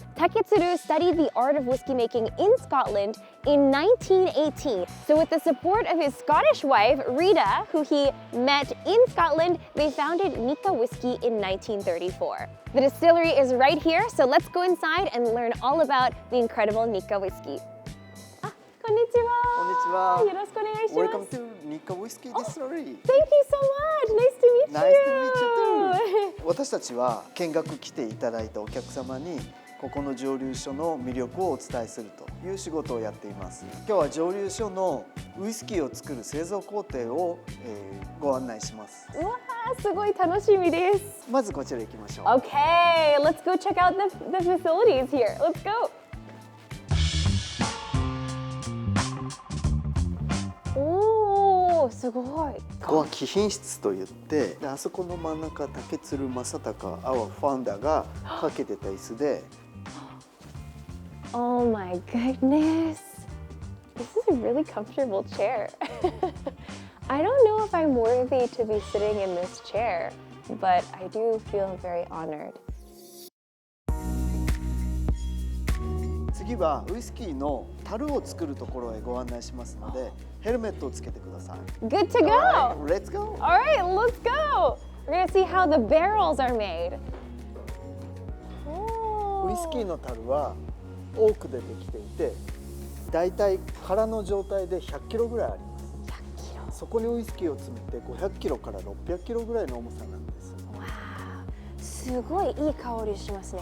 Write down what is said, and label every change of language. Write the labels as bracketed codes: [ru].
[en] Taketsuru studied the art of whiskey making in Scotland in 1918. So with the support of his Scottish wife, Rita, who he met in Scotland, they founded Nikka Whiskey in 1934. The distillery is right here, so let's go inside and learn all about the incredible Nikka whiskey. [ja] Konnichiwa. よろしくお願いします。 [en] Welcome to Nikka Whisky Distillery. Thank you so much. Nice to meet you. Nice to meet you too. [ja] 私たちは見学来ていただいたお客様にここの蒸留所の魅力をお伝えするという仕事をやっています。今日は蒸留所のウイスキーを作る製造工程を、ご案内します。うわー、すごい楽しみです。まずこちら行きましょう。 [en] Okay, let's go check out the facilities here. Let's go. [ja] おー、すごい。ここは貴賓室といって、あそこの真ん中、竹鶴正隆、 [en] our founder [ja] がかけてた椅子で。 [en] Oh my goodness. This is a really comfortable chair. I don't know if I'm worthy to be sitting in this chair, but I do feel very honored. [ja] 次はウイスキーの樽を作るところへご案内しますので、ヘルメットをつけてください。 [en] Good to go! Let's go! Alright, let's go! We're gonna see how the barrels are made. [ja] ウイスキーの樽はオークでできていて、だいたい空の状態で100キロぐらいあります。 100キロ。そこにウイスキーを詰めて500キロから600キロぐらいの重さなんです。わー、すごいいい香りしますね。